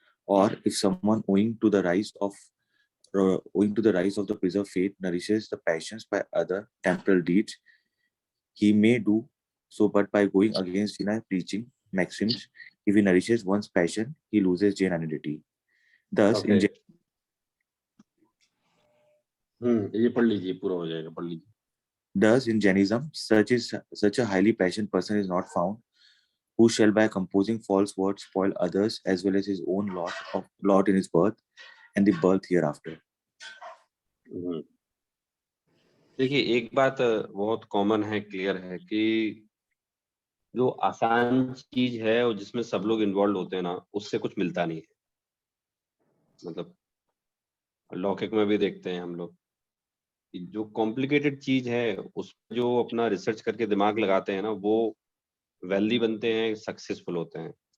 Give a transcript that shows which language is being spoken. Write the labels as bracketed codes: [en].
[en] Or if someone owing to the rise of the preserved faith nourishes the passions by other temporal deeds, he may do so, but by going against Jaina preaching maxims, if he nourishes one's passion, he loses Jain identity. Thus, Okay. [hi] ये पढ़ लीजिए, पूरा हो जाएगा, पढ़ लीजिए। [en] Thus, in Jainism, such a highly passionate person is not found, who shall by composing false words spoil others as well as his own lot in his birth and the birth hereafter. [hi] देखिए एक बात बहुत common है, clear है कि जो आसान चीज है और जिसमें सब लोग इन्वॉल्व होते हैं ना, उससे कुछ मिलता नहीं है। मतलब लौकिक में भी देखते हैं हम लोग कि जो कॉम्प्लिकेटेड चीज है उस जो अपना रिसर्च करके दिमाग लगाते हैं ना, वो वेल्दी बनते हैं, सक्सेसफुल होते हैं।